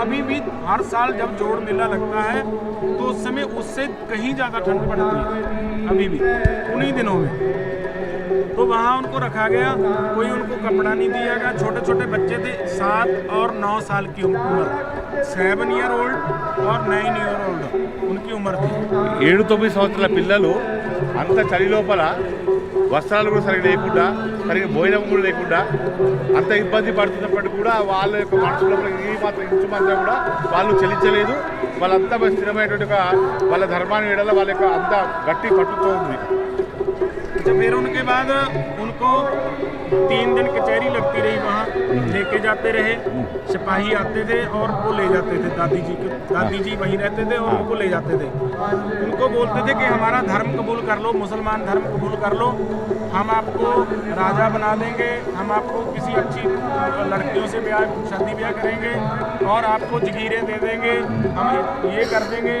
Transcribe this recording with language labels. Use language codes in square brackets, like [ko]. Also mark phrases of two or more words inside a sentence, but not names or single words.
[hi] अभी भी हर साल जब जोड़ मेला लगता है तो उस समय उससे कहीं ज़्यादा ठंड पड़ती है, अभी भी उन्हीं दिनों में। तो वहाँ उनको रखा गया, कोई उनको कपड़ा नहीं दिया गया। छोटे छोटे बच्चे थे, 7 और 9 साल की उम्र, 7 [en] year old [hi] और 9 [en] year old [hi] उनकी उम्र थी। [te] 7-9 సంవత్సరాల పిల్లలు అంత చలి లోపల వస్త్రాలు కూడా సరిగ్గా లేకుండా, సరిగ్గా భోజనం కూడా లేకుండా అంత ఇబ్బంది పడుతున్నప్పటికీ కూడా వాళ్ళ యొక్క మనసు లోపల ఈ మాత్రం ఇంచు మాత్రం కూడా వాళ్ళు చెల్లించలేదు. వాళ్ళంతా స్థిరమైనటువంటి వాళ్ళ ధర్మాన్ని ఎడల వాళ్ళ యొక్క అంత గట్టి పట్టుతో ఉంది. [hi] तो फिर उनके बाद उनको 3 दिन कचहरी लगती रही, वहाँ लेके जाते रहे, सिपाही आते थे और वो ले जाते थे। दादी जी वहीं रहते थे और उनको ले जाते थे। उनको बोलते थे कि हमारा धर्म कबूल कर लो, मुसलमान धर्म कबूल कर लो, हम आपको राजा बना देंगे, हम आपको किसी अच्छी लड़कियों से शादी ब्याह करेंगे और आपको जगीरें दे देंगे, हम ये कर देंगे।